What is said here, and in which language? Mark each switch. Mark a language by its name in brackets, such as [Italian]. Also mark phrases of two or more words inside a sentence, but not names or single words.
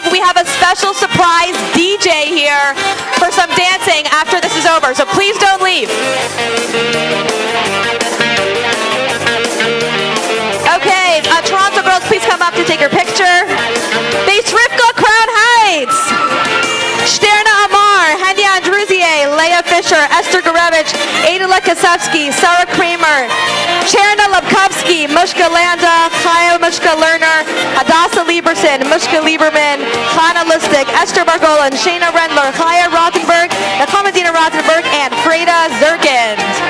[English] We have a special surprise DJ here for some dancing after this is over, so please don't leave. Okay, Toronto girls, please come up to take your picture. Beis Rivka, Crown Heights. Sterna Amar, Henya Andruzier, Leah Fisher, Esther Gurevich, Adela Kasevsky, Sarah Kramer, Cherna Lebkovsky, Mushka Landa, Chaya Mushka Lerner, Hadassah Lieberson, Mushka Lieberman, Chana Lustig, Esther Bargolan, Shayna Rendler, Chaya Rothenberg, Nakamedina Rothenberg, and Freda Zirkind.